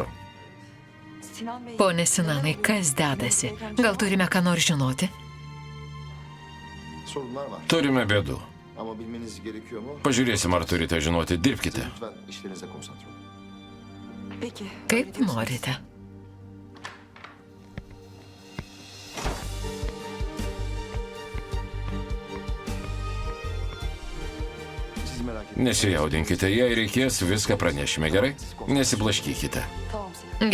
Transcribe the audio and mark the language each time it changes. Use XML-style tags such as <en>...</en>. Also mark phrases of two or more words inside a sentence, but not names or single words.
<tr>Sinan Bey.</tr> <lt>Pone Sinanai, kas dedasi? Gal turime ką nors žinoti?</lt> <tr>Sorunlar var.</tr> <lt>Turime bėdų.</lt> <tr>Ama bilmeniz gerekiyor mu?</tr> <lt>Pažiūrėsim, ar turite žinoti. Dirbkite.</lt> <tr>Lütfen işlerinize konsantre olun. Peki.</tr> <lt>Kaip norite.</lt> <tr>Siz merak etmeyin.</tr> <lt>Nesijaudinkite, jei reikės, viską pranešime, gerai? Nesiblaškykite.</lt> <tr>Tamam Sinan.</tr>